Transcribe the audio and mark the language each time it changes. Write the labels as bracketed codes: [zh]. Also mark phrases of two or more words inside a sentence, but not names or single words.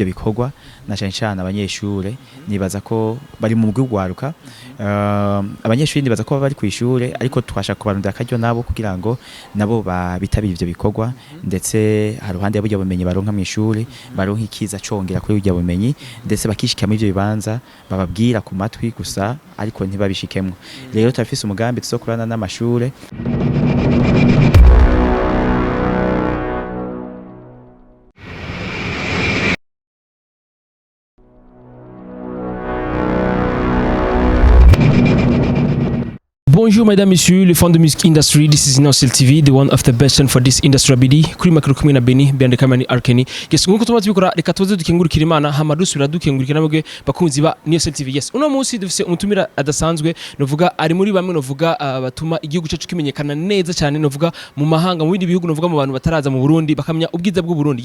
[rn] bikorwa na cyane abanyeshure nibaza ko bari mu bw'ugwaruka abanyeshure nibaza ko bari kwishure ariko twashaka kubarundira akaryo nabo kugira ngo nabo bitabira ivyo bikorwa ndetse haruhande y'abujya bumenyi baronka mu ishure baronka ikiza congera kuri ujya bumenyi ndetse bakishikira mu ivyo bibanza bababwira ku matwi gusa ariko ntibabishikemwe rero turafise umugambi tuzokorana n'amashure. [fr] Bonjour mesdames, messieurs, les fans de [en] music industry. This is Nosel TV, the one of the best for this industry BD. [rn] Kuri makuru kumwe na Beni, [en] behind the camera ni Arkeni. [rn] Yes, nkuko tumaze bikora reka tuze dukengurikira Imana hama dusubira dukengurikira nabwe bakunzi ba Nosel TV. Yes, uno munsi dufise umutumira adasanzwe novuga ari muri bamwe novuga batuma igihugu cyacu kimenyekana neza cyane novuga mu mahanga mu bindi bihugu novuga mu bantu bataraza mu Burundi bakamenya ubwiza bw'u Burundi.